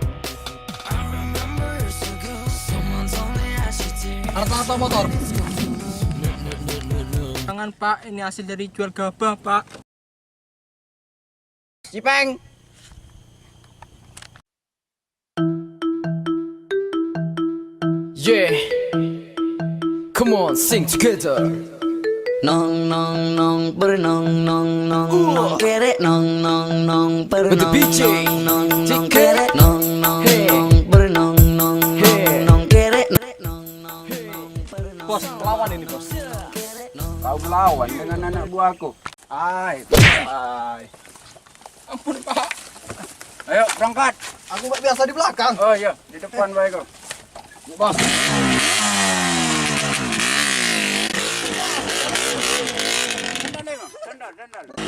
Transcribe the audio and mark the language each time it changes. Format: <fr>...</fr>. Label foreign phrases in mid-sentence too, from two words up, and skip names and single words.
<en>I remember years ago, someone told me I should take.</en> <id>Apa motor? Jangan Pak, ini hasil dari jual gabah Pak. Cipeng.</id> <en>Yeah. Come on, sing together. Nong nong nong bernong nong nong nong kere nong nong nong With the bernong BJ. nong nong Take kere it. nong nong Hey. nong bernong nong Hey. nong kere nong nong nong bernong.</en> <id>Bos, lawan ini bos. Kau melawan dengan anak buahku. Ay. Ampun Pak. Ayo berangkat. Aku nggak biasa di belakang. Oh iya, di depan baik kau. Bos. Dandal.</id>